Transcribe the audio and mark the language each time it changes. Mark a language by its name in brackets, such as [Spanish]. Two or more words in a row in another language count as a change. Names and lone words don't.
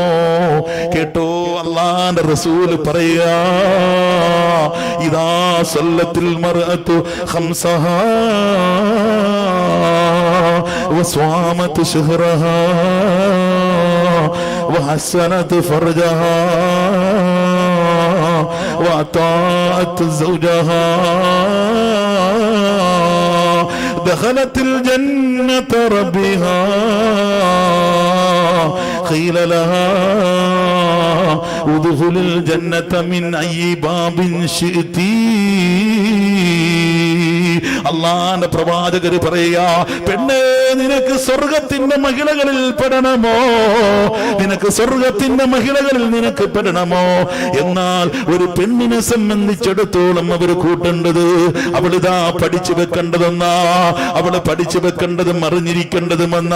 [Malayalam] കേട്ടോ, അല്ലാഹുവിന്റെ റസൂൽ പറയാ, [Arabic] إذا صلت المرأة خمسها وصامت شهرها وحصنت فرجها وأطاعت زوجها دخلت الجنة ربها قيل لها ادخل الجنة من أي باب شئت. [Malayalam] അള്ളാന്റെ പ്രവാചകര് പറയാ, പെണ്ണേ, നിനക്ക് സ്വർഗത്തിന്റെ മഹിളകളിൽ പെടണമോ? നിനക്ക് സ്വർഗത്തിന്റെ മഹിളകളിൽ നിനക്ക് പെടണമോ? എന്നാൽ ഒരു പെണ്ണിനെ സംബന്ധിച്ചിടത്തോളം അവർ കൂട്ടേണ്ടത്, അവളിതാ പഠിച്ചു വെക്കേണ്ടതെന്നാ, അവള് പഠിച്ചു വെക്കേണ്ടതും അറിഞ്ഞിരിക്കേണ്ടതുമെന്നാ.